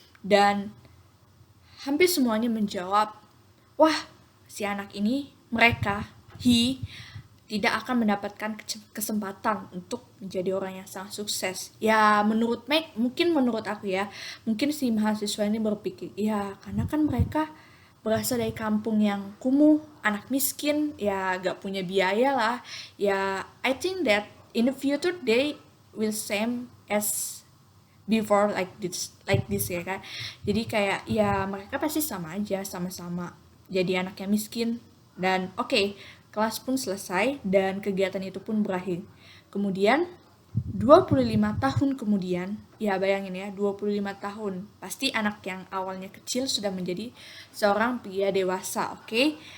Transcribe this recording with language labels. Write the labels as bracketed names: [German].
[Indonesian] Dan hampir semuanya menjawab, wah, si anak ini, mereka, tidak akan mendapatkan kesempatan untuk menjadi orang yang sangat sukses. Ya mungkin menurut aku ya, mungkin si mahasiswa ini berpikir, ya karena kan mereka berasal dari kampung yang kumuh, anak miskin, ya gak punya biaya lah. [English] Ya I think that in the future they will same as before, like this ya kan. [Indonesian] Jadi kayak ya mereka pasti sama aja, sama-sama jadi anak yang miskin. Dan oke, kelas pun selesai dan kegiatan itu pun berakhir. Kemudian 25 tahun kemudian, ya bayangin ya, 25 tahun. Pasti anak yang awalnya kecil sudah menjadi seorang pria dewasa, oke?